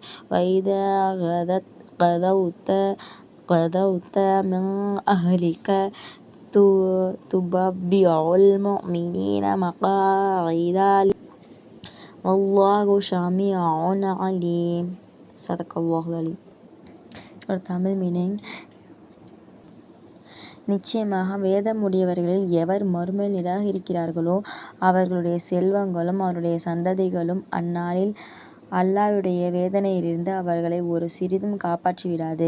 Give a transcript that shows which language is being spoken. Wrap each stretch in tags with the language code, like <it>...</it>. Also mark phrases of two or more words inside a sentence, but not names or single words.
<ar>وإذا غدوت من أهلك تبوئ المؤمنين مقاعد والله سميع عليم. صدق الله العليم.</ar> <ta>ஒரு தமிழ் மீனிங். நிச்சயமாக வேதமுடையவர்களில் எவர் மறுமையை நிராகரிக்கிறார்களோ அவர்களுடைய செல்வங்களும் அவருடைய சந்ததிகளும் அந்நாளில் அல்லாஹ்வுடைய வேதனையிலிருந்து அவர்களை ஒரு சிறிதும் காப்பாற்றிவிடாது.</ta>